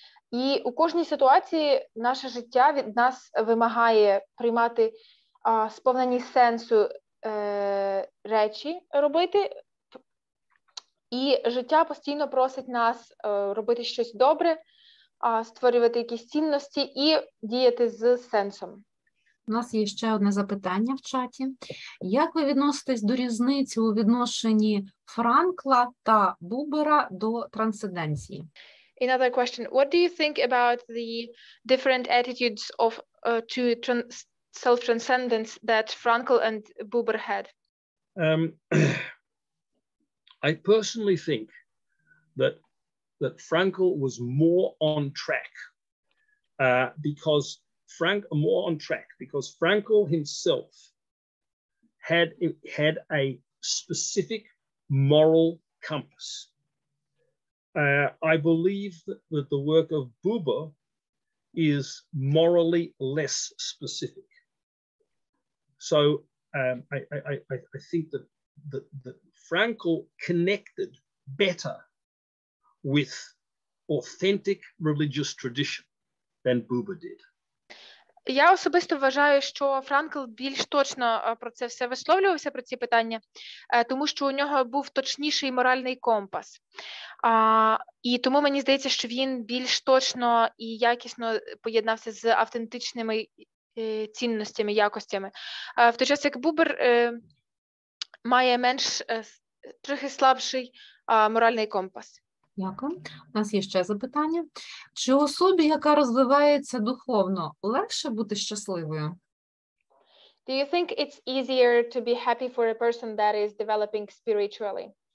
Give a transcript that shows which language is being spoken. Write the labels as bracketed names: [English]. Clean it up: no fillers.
[Ukrainian] І у кожній ситуації наше життя від нас вимагає приймати сповнені сенсу речі робити, і життя постійно просить нас робити щось добре, створювати якісь цінності і діяти з сенсом. У нас є ще одне запитання в чаті. Як ви відноситесь до різниці у відношенні Франкла та Бубера до трансценденції? [English] Another question. What do you think about the different attitudes to self-transcendence that Frankl and Buber had? I personally think that Frankl was more on track because Frankl himself had a specific moral compass. I believe that the work of Buber is morally less specific. So I think that Frankl connected better with authentic religious tradition than Buber did. [Ukrainian] Я особисто вважаю, що Франкл більш точно про це все висловлювався, про ці питання, тому що у нього був точніший моральний компас. І тому мені здається, що він більш точно і якісно поєднався з автентичними цінностями, якостями. В той час, як Бубер має менш, трохи слабший моральний компас. Дякую. У нас є ще запитання. Чи особі, яка розвивається духовно, легше бути щасливою? [English] Do you think it's easier to be happy for a person that is developing spiritually?